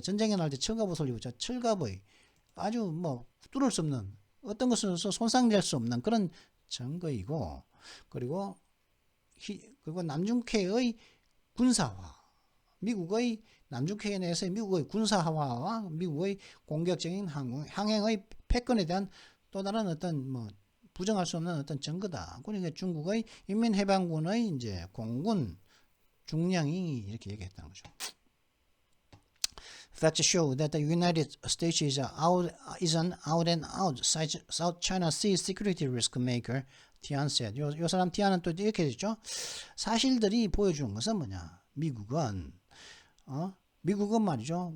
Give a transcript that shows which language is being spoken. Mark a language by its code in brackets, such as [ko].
[ko] 전쟁에 나갈 때 철갑 옷을 입었죠. 철갑의 아주 뭐 뚫을 수 없는, 어떤 것으로서 손상될 수 없는 그런 증거이고, 그리고 남중국해의 군사화, 미국의 남중국해 내에서의 미국의 군사화와 미국의 공격적인 항행의 패권에 대한 또 다른 어떤 뭐 부정할 수 없는 어떤 증거다. 그러니까 중국의 인민해방군의 이제 공군 중령이 이렇게 얘기했다는 거죠. [en] Facts show that the United States is an out and out South China Sea security risk maker, Tian said. [ko] 요 사람 티안은 또 이렇게 됐죠. 사실들이 보여주는 것은 뭐냐? 미국은 말이죠.